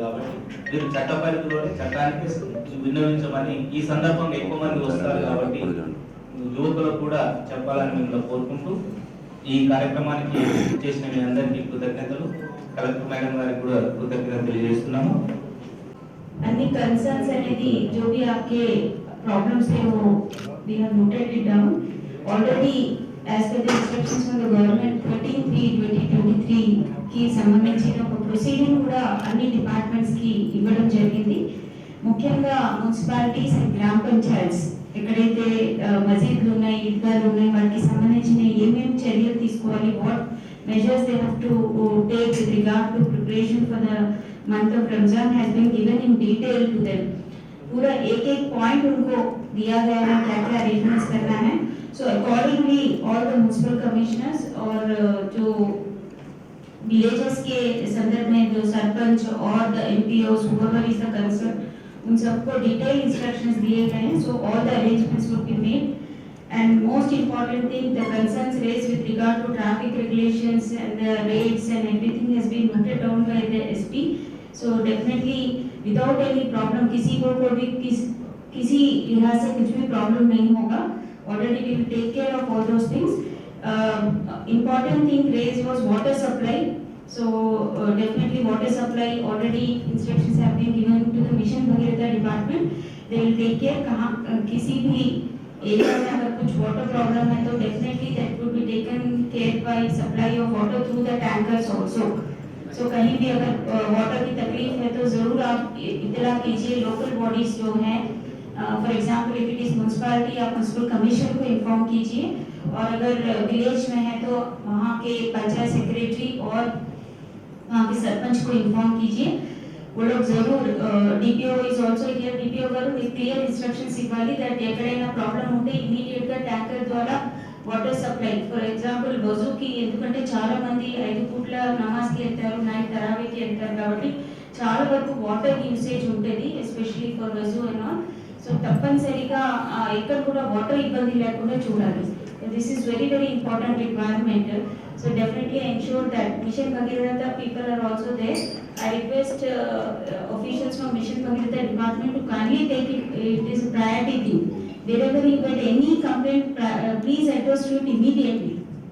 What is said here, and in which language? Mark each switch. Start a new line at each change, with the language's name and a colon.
Telugu: కాబట్టి మీరు చట్ట పరిధిలోనే చట్టానికి విన్నవించమని ఈ సందర్భంగా ఎక్కువ మంది వస్తారు కాబట్టి యువకులకు కూడా చెప్పాలని మిమ్మల్ని కోరుకుంటూ ఈ కార్యక్రమానికి చేసిన మీ అందరికీ కృతజ్ఞతలు. కలెక్టర్ మేడం గారికి కూడా కృతజ్ఞత తెలియజేస్తున్నాము.
Hindi: अन्य कंसर्न्स
English: అనేది
Hindi: जो भी आपके प्रॉब्लम्स है वो
English: we have noted it down already as per the instructions from the government 13/3/2023
Telugu: కి సంబంధించిన ఒక ప్రొసీడింగ్ కూడా అన్ని డిపార్ట్మెంట్స్ కి ఇవ్వడం జరిగింది. ముఖ్యంగా మున్సిపాలిటీస్ అండ్ గ్రామ పంచాయత్స్ ఎక్కడైతే మసీదులు ఉన్నాయి, ఈద్గాలు ఉన్నాయి, వాటికి సంబంధించిన ఏమేమి చర్యలు తీసుకోవాలి, what
English: measures they have to take with regard to preparation for the month of Ramzan has been given in detail to them.
Hindi: पूरा एक पॉइंट उनको दिया गया है क्या क्या अरेंजमेंट्स करना है.
English: So accordingly all the municipal commissioners
Hindi: और जो
English: villages
Hindi: के संदर्भ में जो सरपंच और
English: the MPOs whoever is the concerned
Hindi: उन सबको
English: detailed instructions
Hindi: दिए गए हैं.
English: So all the arrangements will be made. And most important thing, the concerns raised with regard to traffic regulations and the rates and everything has been noted down by the SP. So definitely without any problem,
Hindi: किसी को भी किसी लिहाज से कुछ भी problem नहीं होगा.
English: Already we will take care of all those things. Important thing raised was water supply. So definitely water supply already instructions have been given to the Mission Bhagirath department. They will take care
Hindi: कहाँ किसी भी area में अगर कुछ water problem है तो
English: Definitely that would be taken care by supply of water through the tankers also.
Hindi: सो कहीं भी अगर वाटर की तकलीफ है तो जरूर आप इत्तला कीजिए लोकल बॉडीज जो हैं.
English: for example if it is municipality,
Hindi: आप म्युनिसिपल कमीशन को इन्फॉर्म कीजिए. और अगर विलेज में है तो वहाँ के पंचायत सेक्रेटरी और वहाँ के सरपंच को इन्फॉर्म कीजिए. वो लोग जरूर DPO
English: Is also here.
Telugu: DPO గారు మీకు క్లియర్ ఇన్స్ట్రక్షన్స్ ఇవ్వాలి దట్ ఎక్కడైనా ప్రాబ్లం ఉంటే ఇమిడియట్ గా ట్యాంకర్ ద్వారా వాటర్ సప్లై.
English: for example
Telugu: వజూకి ఎందుకంటే చాలా మంది 5 పూట్ల నమాజ్ కి వెళ్తారు, నైట్ తరావీకి వెళ్తారు కాబట్టి చాలా వరకు వాటర్ యూసేజ్ ఉంటుంది
English: Especially for వజూ and all.
Telugu: So తప్పనిసరిగా ఎక్కడ కూడా వాటర్ ఇబ్బంది లేకుండా చూడాలి.
English: This is very important requirement. So definitely ensure that Mission Bhagirath people are also there. I request officials from Mission Bhagirath department to kindly take it. It is a priority thing. Wherever you get any complaint, please address to it immediately.